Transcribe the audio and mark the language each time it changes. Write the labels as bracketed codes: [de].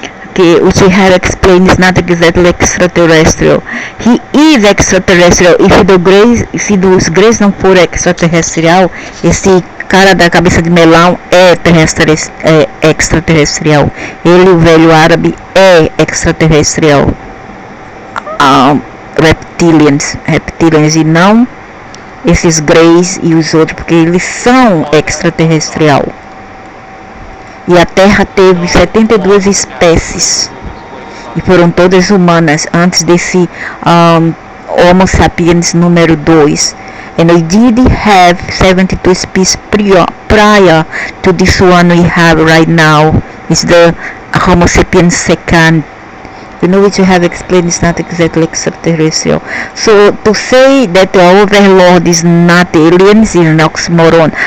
[en] Okay, which we have explained is not exactly extraterrestrial. He is extraterrestrial. [pt] Se os Greys não for extraterrestrial, esse cara da cabeça de melão é extraterrestrial. Ele, o velho árabe, é extraterrestrial. Reptilians e não esses Greys e os outros, porque eles são extraterrestrial. E a Terra teve 72 espécies e foram todas humanas antes desse Homo sapiens número 2. [en] And we did have 72 species prior to this one we have right now. It's the Homo sapiens second. You know, which you have explained is not exactly extraterrestrial. So to say that the overlord is not aliens is an oxymoron.